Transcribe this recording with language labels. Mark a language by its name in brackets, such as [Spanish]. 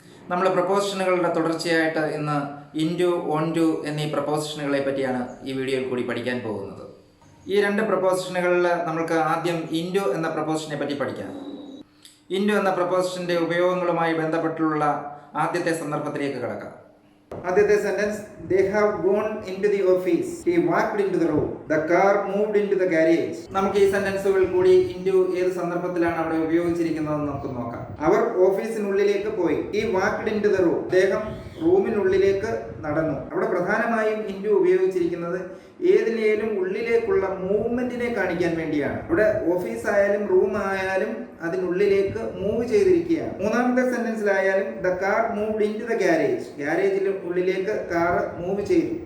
[Malayalam] നമ്മൾ പ്രപ്പോസിഷനുകളുടെ തുടർച്ചയായിട്ട് ഇന്ന് ഇൻറ്റു, ഓൺ ടു എന്നീ പ്രപ്പോസിഷനുകളെ പറ്റിയാണ് ഈ വീഡിയോയിൽ കൂടി പഠിക്കാൻ പോകുന്നത്. ഈ രണ്ട് പ്രപ്പോസിഷനുകളിൽ നമുക്ക് ആദ്യം ഇൻറ്റു എന്ന പ്രപ്പോസിഷനെ പറ്റി പഠിക്കാം. ഇൻറ്റു എന്ന പ്രപ്പോസിഷൻ്റെ ഉപയോഗങ്ങളുമായി ബന്ധപ്പെട്ടുള്ള ആദ്യത്തെ സന്ദർഭത്തിലേക്ക് കടക്കാം. ആദ്യത്തെ sentence, [English] they have gone into the office, he walked into the room, the car moved into the garage. [Malayalam] നമുക്ക് ഈ സെന്റൻസുകൾ കൂടി ഇൻറ്റു ഏത് സന്ദർഭത്തിലാണ് അവിടെ ഉപയോഗിച്ചിരിക്കുന്നതെന്ന് നമുക്ക് നോക്കാം. അവർ ഓഫീസിനുള്ളിലേക്ക് പോയി. [English] he walked into the room, [Malayalam] അദ്ദേഹം റൂമിനുള്ളിലേക്ക് നടന്നു. അവിടെ പ്രധാനമായും ഇൻറ്റു ഉപയോഗിച്ചിരിക്കുന്നത് ഏതിലേലും ഉള്ളിലേക്കുള്ള മൂവ്മെന്റിനെ കാണിക്കാൻ വേണ്ടിയാണ്. ഇവിടെ ഓഫീസ് ആയാലും റൂം ആയാലും അതിനുള്ളിലേക്ക് മൂവ് ചെയ്തിരിക്കുകയാണ്. മൂന്നാമത്തെ സെന്റൻസിലായാലും [English] the car moved into the garage, [Malayalam] ഗാരേജിലും ഉള്ളിലേക്ക് കാർ മൂവ് ചെയ്തു.